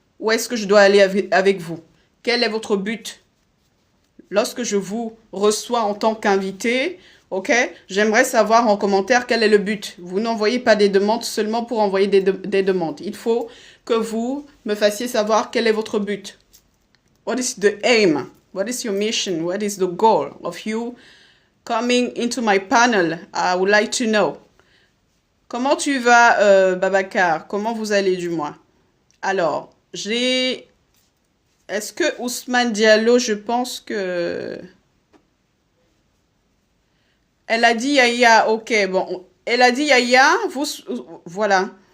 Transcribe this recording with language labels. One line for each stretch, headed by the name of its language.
French: Où est-ce que je dois aller avec vous? Quel est votre but? Lorsque je vous reçois en tant qu'invité, ok, j'aimerais savoir en commentaire quel est le but. Vous n'envoyez pas des demandes seulement pour envoyer des demandes. Il faut que vous me fassiez savoir quel est votre but.
English: What is the aim? What is your mission? What is the goal of you coming into my panel? I would like to know.
French: Comment tu vas,
English: Babacar?
French: Comment vous allez du moins? Alors, j'ai... Est-ce que Ousmane Diallo, je pense que... Elle a dit Yaya, ok, bon. Elle a dit Yaya, vous... Voilà.